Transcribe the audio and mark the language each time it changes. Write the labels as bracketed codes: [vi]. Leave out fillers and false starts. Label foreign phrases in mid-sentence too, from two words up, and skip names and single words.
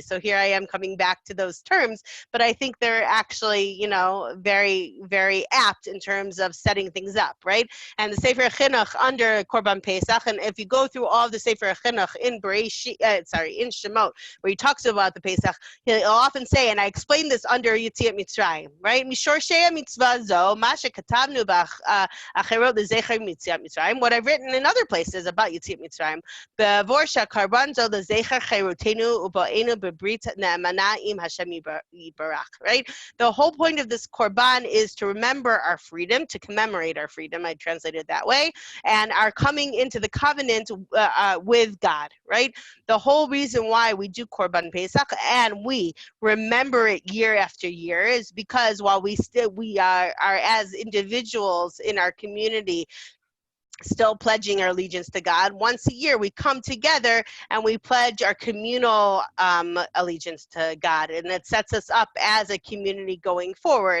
[en] So here I am coming back to those terms, but I think they're actually, very, very apt in terms of setting things up, right? And the Sefer Chinuch under [he] קרבן פסח, [en] and if you go through all the Sefer Chinuch in in Shemot, where he talks about the Pesach, he'll often say, and I explained this under [he] יציאת מצרים, [en] right? [he] משורשי מצוה זו, מה שכתבנו באחרות לזכר יציאת מצרים. [en] What I've written in other places about [he] יציאת מצרים, בעבור שהקרבן זה לזכר חירותנו ובאנו בברית נאמנה עם השם יתברך, [en] right? The whole point of this korban is to remember our freedom, to commemorate our freedom. I translated it that way, and are coming into the covenant with God, right? The whole reason why we do [he] קרבן פסח [en] and we remember it year after year is because while we are as individuals in our community still pledging our allegiance to God, once a year we come together and we pledge our communal allegiance to God, and it sets us up as a community going forward.